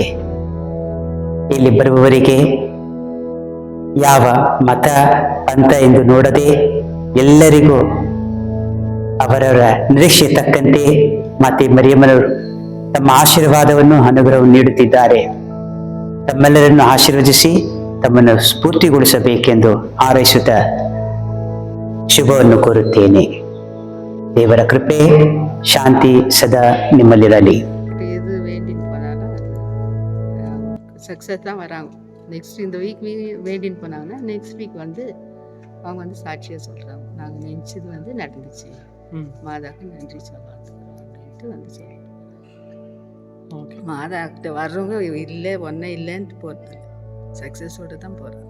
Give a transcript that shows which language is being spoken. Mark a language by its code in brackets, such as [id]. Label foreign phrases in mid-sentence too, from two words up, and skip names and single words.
[kn] ಇಲ್ಲಿ ಬರುವವರಿಗೆ ಯಾವ ಮತ ಪಂಥ ಎಂದು ನೋಡದೆ ಎಲ್ಲರಿಗೂ ಅವರವರ ನಿರೀಕ್ಷೆ ತಕ್ಕಂತೆ ಮಾತೆ ಮರಿಯಮ್ಮನವರು ತಮ್ಮ ಆಶೀರ್ವಾದವನ್ನು ಅನುಗ್ರಹವನ್ನು ನೀಡುತ್ತಿದ್ದಾರೆ. ತಮ್ಮೆಲ್ಲರನ್ನು ಆಶೀರ್ವದಿಸಿ ತಮ್ಮನ್ನು ಸ್ಫೂರ್ತಿಗೊಳಿಸಬೇಕೆಂದು ಹಾರೈಸುತ್ತಾ ಶುಭವನ್ನು ಕೋರುತ್ತೇನೆ. ದೇವರ ಕೃಪೆ ಶಾಂತಿ ಸದಾ ನಿಮ್ಮಲ್ಲಿರಲಿ. [ta] இது வேண்டின்னு போனாலும் சக்ஸஸ் தான் வராங்க. நெக்ஸ்ட் இந்த வீக் வேண்டின்னு போனாங்கன்னா [en] next week [ta] வந்து அவங்க வந்து சாட்சியாக சொல்கிறாங்க, நாங்கள் நினச்சது வந்து நடந்துச்சு, மாதாவுக்கு நன்றி சொல்லலாம் அப்படின்ட்டு வந்து சொல்கிறோம். மாதாக்கிட்ட வர்றவங்க இல்லை ஒன்றே இல்லைன்ட்டு போகிறது, சக்ஸஸோடு தான் போகிறாங்க.